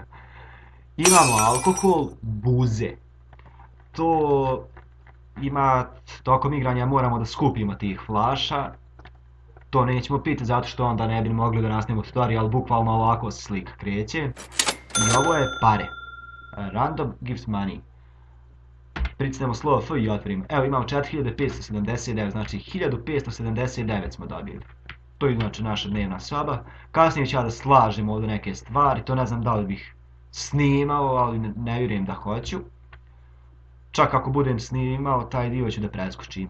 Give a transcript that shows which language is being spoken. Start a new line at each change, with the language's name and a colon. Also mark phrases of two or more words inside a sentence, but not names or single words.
Bosnian: Imamo alkohol, buze. To ima, tokom igranja moramo da skupimo tih flaša. To nećemo piti zato što onda ne bi mogli da nastavimo tutorial, ali bukvalno ovako se slika kreće. I ovo je pare.
English: Random gives money.
Bosnian: Pritisnemo slovo F i otvorimo. Evo imamo 4579, znači 1579 smo dobili. To je znači naša dnevna soba. Kasnije ću ja da slažem ovdje neke stvari, to ne znam da li bih snimao, ali ne vjerujem da hoću. Čak ako budem snimao, taj dio ću da preskočim.